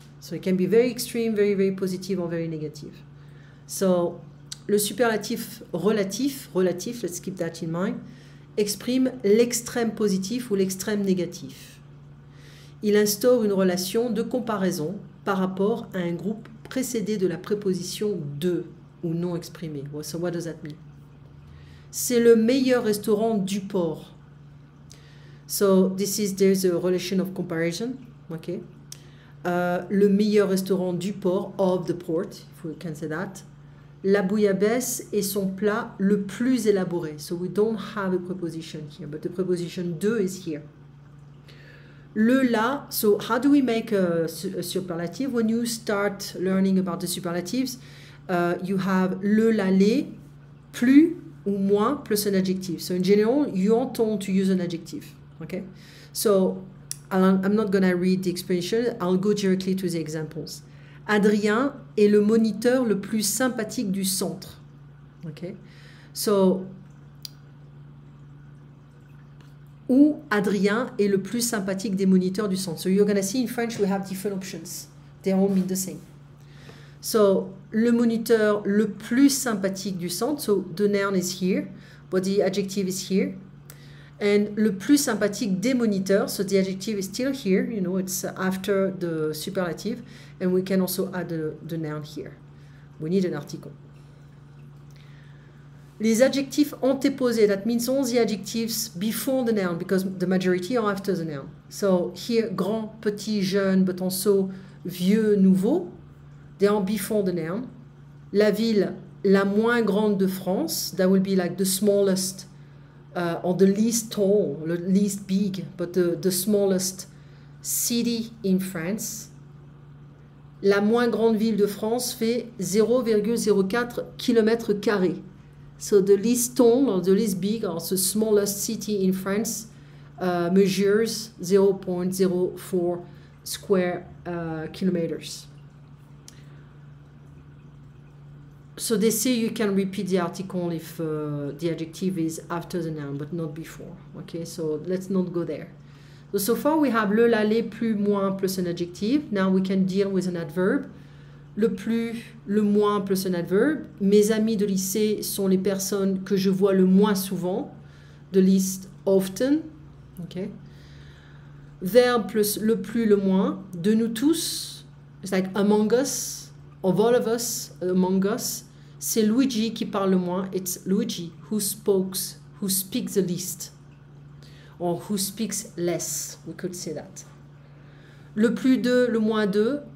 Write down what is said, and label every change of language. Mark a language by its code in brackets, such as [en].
[en] So it can be very extreme, very, very positive, or very negative. [fr] So le superlatif relatif, [en] let's keep that in mind, [fr] exprime l'extrême positif ou l'extrême négatif. Il instaure une relation de comparaison par rapport à un groupe précédé de la préposition de ou non exprimé. [en] So what does that mean? [fr] C'est le meilleur restaurant du port. [en] So there's a relation of comparison. Okay. [fr] Le meilleur restaurant du port, [en] of the port, if we can say that. [fr] La bouillabaisse est son plat le plus élaboré. [en] So we don't have a preposition here, but the preposition de is here. Le la, so how do we make a superlative? When you start learning about the superlatives, you have [fr] le, la, les, plus ou moins [en] plus an adjective. So in general, you are told to use an adjective. Okay? So I'm not going to read the explanation. I'll go directly to the examples. [fr] Adrien est le moniteur le plus sympathique du centre. [en] Okay? So [fr] ou Adrien est le plus sympathique des moniteurs du centre. [en] So you're going to see in French we have different options. They all mean the same. [fr] So le moniteur le plus sympathique du centre. [en] So the noun is here, but the adjective is here. [fr] And le plus sympathique des moniteurs. [en] So the adjective is still here. You know, it's after the superlative. And we can also add the noun here. We need an article. [fr] Les adjectifs antéposés, [en] that means all the adjectives before the noun, because the majority are after the noun. So here, grand, petit, jeune, but also vieux, nouveau, they are before the noun. [fr] La ville, la moins grande de France, [en] that will be like the smallest, or the least tall, the least big, but the smallest city in France. [fr] La moins grande ville de France fait 0,04 km². [en] So the least tall or the least big or the smallest city in France measures 0.04 square kilometers. So they say you can repeat the article if the adjective is after the noun, but not before. Okay, so let's not go there. So far we have [fr] le, la, les, plus, moins, [en] plus an adjective. Now we can deal with an adverb. [fr] Le plus, le moins plus un adverbe. Mes amis de lycée sont les personnes que je vois le moins souvent. [en] The least often. Okay. [fr] Verbe plus le plus, le moins. De nous tous. [en] It's like among us. Of all of us. Among us. [fr] C'est Luigi qui parle le moins. [en] It's Luigi who speaks the least. Or who speaks less. We could say that. [fr] Le plus de, le moins de.